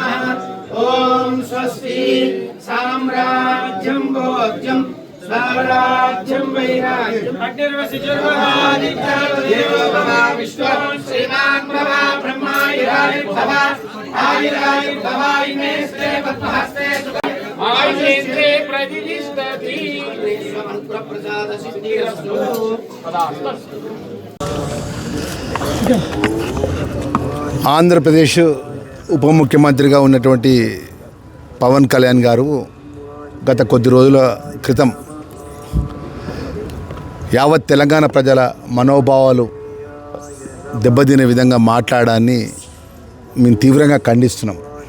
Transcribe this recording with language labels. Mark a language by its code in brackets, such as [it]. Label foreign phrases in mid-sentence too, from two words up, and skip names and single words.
[sa] ॐ स्वस्ति साम्राज्यं भोज्यं स्वराज्यं वैराज्यम् अग्निर्वसिजुर्वहादित्यो भव विश्वं श्रीमान् भव ब्रह्मायुरायुर्भव आयुरायुर्भव इमे स्ते पद्महस्ते आयुषेन्द्रे प्रतिष्ठति मंत्रप्रसाद सिद्धिरस्तु। [te] ఆంధ్రప్రదేశ్ ఉప ముఖ్యమంత్రిగా ఉన్నటువంటి పవన్ కళ్యాణ్ గారు గత కొద్ది రోజుల క్రితం యావత్ తెలంగాణ ప్రజల మనోభావాలు దెబ్బతినే విధంగా మాట్లాడాన్ని మేము తీవ్రంగా ఖండిస్తున్నాం.